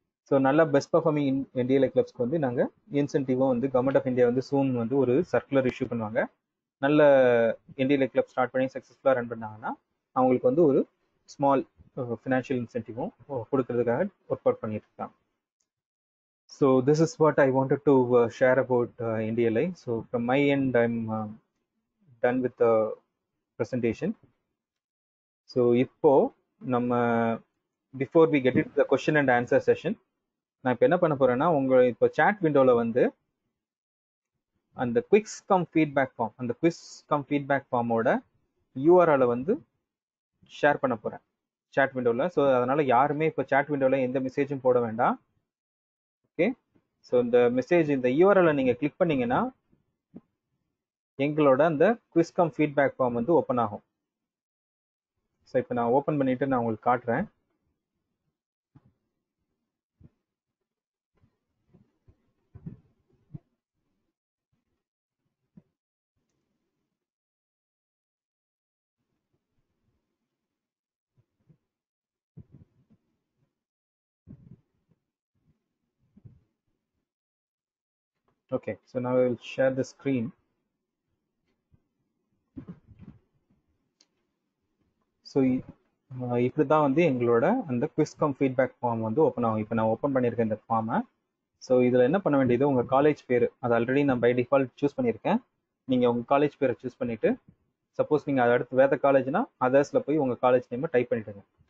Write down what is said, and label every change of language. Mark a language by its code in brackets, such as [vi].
[ta] So நல்ல best performing NDLA கிளப்ஸ்க்கு வந்து நாங்கள் இன்சென்டிவும் வந்து கவர்மெண்ட் ஆஃப் இந்தியா வந்து சூன் வந்து ஒரு சர்க்குலர் இஷ்யூ பண்ணுவாங்க. நல்ல NDLA கிளப் ஸ்டார்ட் பண்ணி சக்ஸஸ்ஃபுல்லாக ரன் பண்ணாங்கன்னா அவங்களுக்கு வந்து ஒரு ஸ்மால் ஃபினான்ஷியல் இன்சென்டிவும் கொடுக்கறதுக்காக ஒர்க் அவுட் பண்ணிட்டு இருக்காங்க. [en] So this is what I wanted to share about NDLA. So from my end, I'm done with the presentation. So [ta] இப்போ நம்ம [en] before we get into the question and answer session, [ta] நான் இப்போ என்ன பண்ண போறேன்னா இப்போ சாட் விண்டோவில் வந்து அந்த குவிக்ஸ் கம் ஃபீட்பேக் ஃபார்ம், அந்த குவிஸ் கம் ஃபீட்பேக் ஃபார்மோட யூஆர்எலை வந்து ஷேர் பண்ண போறேன் சாட் விண்டோவில். ஸோ அதனால யாருமே இப்போ சாட் விண்டோவில் எந்த மெசேஜும் போட வேண்டாம். ஓகே, ஸோ இந்த மெசேஜ், இந்த யூஆர்எலை நீங்கள் கிளிக் பண்ணீங்கன்னா எங்களோட அந்த குவிஸ் கம் ஃபீட்பேக் ஃபார்ம் வந்து ஓப்பன் ஆகும். ஸோ இப்போ நான் ஓப்பன் பண்ணிட்டு நான் உங்களுக்கு காட்டுறேன். [en] Okay, so now I will share the screen. [ta] So இப்படி தான் வந்து எங்களோட அந்த குவிஸ்கம் ஃபீட்பேக் ஃபார்ம் வந்து ஓப்பன் ஆகும். இப்போ நான் ஓப்பன் பண்ணியிருக்கேன் இந்த ஃபார்மை. ஸோ இதில் என்ன பண்ண வேண்டியது, உங்கள் காலேஜ் பேர், அது ஆல்ரெடி நான் பை டிஃபால்ட் சூஸ் பண்ணியிருக்கேன். நீங்கள் உங்கள் காலேஜ் பேரை சூஸ் பண்ணிவிட்டு, சப்போஸ் நீங்கள் அதை அடுத்து வேறு காலேஜ்னா அதர்ஸில் போய் உங்கள் காலேஜ் நேமை டைப் பண்ணிவிடுங்க.